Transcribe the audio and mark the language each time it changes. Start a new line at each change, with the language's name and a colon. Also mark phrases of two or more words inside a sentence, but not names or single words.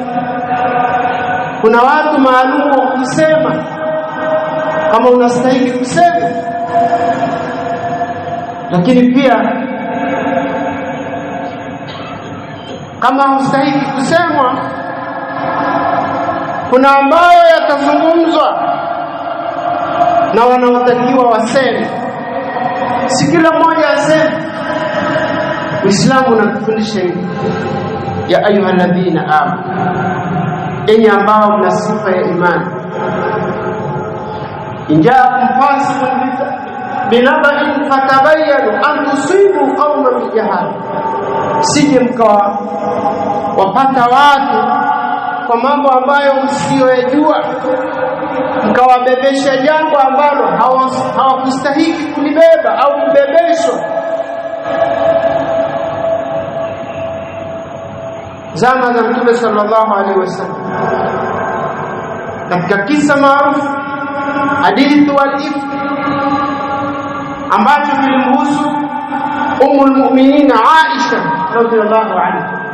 Swahili: Kuna watu maalum wa kusema kama unastahili kusema, lakini pia kama hustahili kusemwa, kuna ambayo yatazungumzwa na wanaotakiwa waseme, si kila mmoja aseme. Uislamu unatufundisha hivi,
Arabic: يا أيها الذين آمنوا,
Swahili: enyi ambao mna sifa ya imani,
Arabic: إن جاءكم فاسق بنبإ فتبينوا أن تصيبوا قوما بجهالة,
Swahili: sije mkawa wapata watu kwa mambo ambayo msiyojua, mkawabebesha jambo ambalo hawakustahili kulibeba au kubebeshwa. Zama za Mtume
Arabic: صلى الله عليه وسلم,
Swahili: katika kisa maarufu
Arabic: حديث الإفك
Swahili: ambacho kilimhusu Ummul Mu'minin Aisha
Arabic: رضي الله عنها,